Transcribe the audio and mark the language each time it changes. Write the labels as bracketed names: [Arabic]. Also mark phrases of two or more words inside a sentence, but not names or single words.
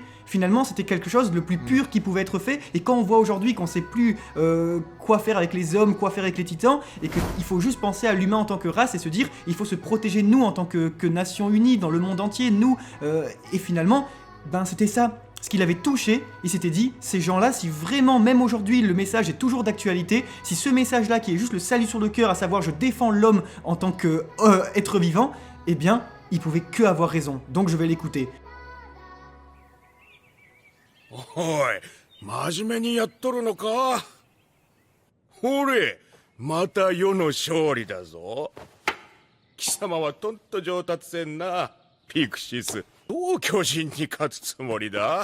[French] Finalement c'était quelque chose de le plus pur qui pouvait être fait, et quand on voit aujourd'hui qu'on sait plus quoi faire avec les hommes, quoi faire avec les titans, et qu'il faut juste penser à l'humain en tant que race et se dire il faut se protéger nous en tant que nation unie dans le monde entier, nous, et finalement, ben c'était ça. Ce qu'il avait touché, il s'était dit, ces gens-là, si vraiment, même aujourd'hui, le message est toujours d'actualité, si ce message-là, qui est juste le salut sur le cœur, à savoir je défends l'homme en tant que être vivant, eh bien, il pouvait que avoir raison. Donc je vais l'écouter. [Japanese] おい、真面目にやっとるのか？ほれ、また世の勝利だぞ。貴様はとんと上達せんな、ピクシス。どう巨人に勝つつもりだ？